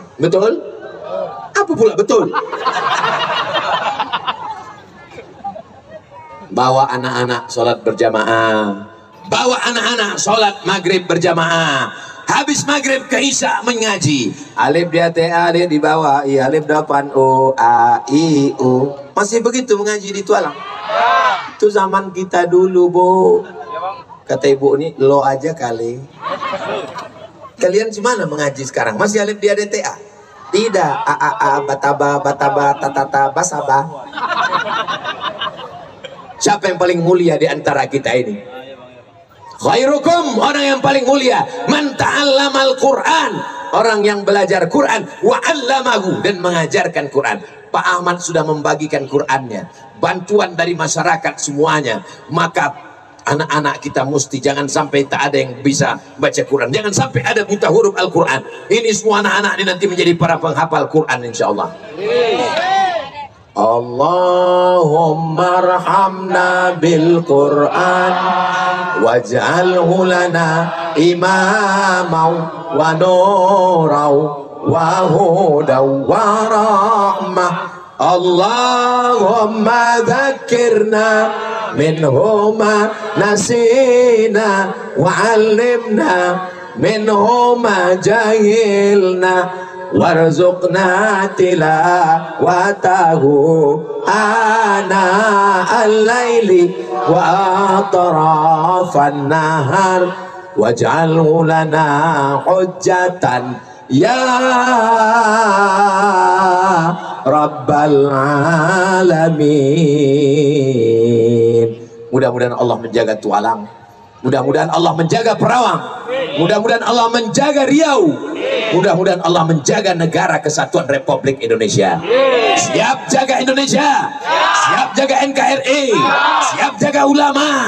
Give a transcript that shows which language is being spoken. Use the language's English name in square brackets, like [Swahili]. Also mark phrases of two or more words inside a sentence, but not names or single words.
[Indonesian] Betul? Apa pula betul? Bawa anak-anak sholat berjamaah, bawa anak-anak sholat maghrib berjamaah. Habis maghrib ke isya mengaji. Alif dia ta dia dibawa, i alif depan o a i u. Masih begitu mengaji di tualang. Itu zaman kita dulu, Bu. Kata ibu ini, lo aja kali. Kalian gimana mengaji sekarang? Masih alif dia ta? Tidak, a a a bataba bataba tatata basaba. Siapa yang paling mulia di antara kita ini? Khairukum, orang yang paling mulia [Arabic] من تعلم القرآن, [Indonesian] orang yang belajar Quran [Arabic] وعلمه, [Indonesian] dan mengajarkan Quran. Pak Ahmad sudah membagikan Qurannya, bantuan dari masyarakat semuanya. Maka anak-anak kita mesti jangan sampai tak ada yang bisa baca Quran, jangan sampai ada buta huruf Al-Quran. Ini semua anak-anak ini nanti menjadi para penghafal Quran insyaallah. [Arabic] اللهم ارحمنا بالقرآن واجعله لنا إماما ونورا وهدى ورحمة. اللهم ذكرنا منه ما نسينا وعلمنا منه ما جهلنا وارزقنا تلاوته آناء الليل وأطراف النهار واجعله لنا حجة يا رب العالمين. [Indonesian] Mudah-mudahan Allah menjaga Tualang, mudah-mudahan Allah menjaga Perawang, mudah-mudahan Allah menjaga Riau, mudah-mudahan Allah menjaga negara kesatuan Republik Indonesia. Siap jaga Indonesia, siap jaga NKRI, siap jaga ulama.